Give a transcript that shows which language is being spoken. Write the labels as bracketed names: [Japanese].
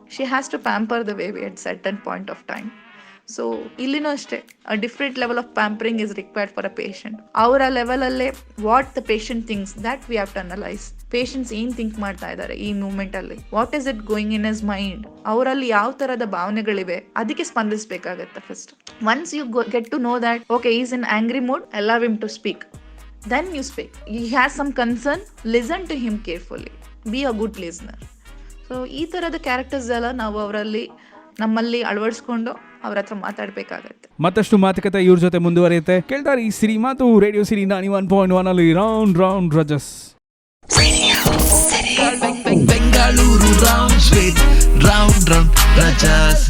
[English] She has to pamper the baby at certain point of time. So [Kannada] ಇಲ್ಲಿನೂ ಅಷ್ಟೇ [English] Different level of pampering is required for a patient. [Kannada] ಅವರ ಲೆವೆಲಲ್ಲೇ [English] What the patient thinks that we have to analyse. [Kannada] Patients ಏನ್ think ಮಾಡ್ತಾ ಇದ್ದಾರೆ ಈ moment ಅಲ್ಲಿ, [English] what is it going in his mind, [Kannada] ಅವರಲ್ಲಿ ಯಾವ ತರದ ಭಾವನೆಗಳಿವೆ, ಅದಕ್ಕೆ ಸ್ಪಂದಿಸಬೇಕಾಗತ್ತೆ first. [English] Once you get to know that okay is in angry mood, allow him to speak, then you speak. He has some concern, listen to him carefully, be a good listener. [Kannada] So ಈ ತರದ characters ಎಲ್ಲ ನಾವು ನಮ್ಮಲ್ಲಿ ಅಳವಡಿಸ್ಕೊಂಡು ಅವ್ರ ಹತ್ರ ಮಾತಾಡ್ಬೇಕಾಗತ್ತೆ. ಮತ್ತಷ್ಟು ಮಾತುಕತೆ ಇವ್ರ ಜೊತೆ ಮುಂದುವರಿಯುತ್ತೆ. ಕೇಳ್ತಾರೆ ಈ ಸಿರಿ ಮಾತು ರೇಡಿಯೋ ಸಿರಿ 91.1 ಅಲ್ಲಿ round round ರಜಸ್. [English] Bengaluru rounds with round round ರಜಸ್.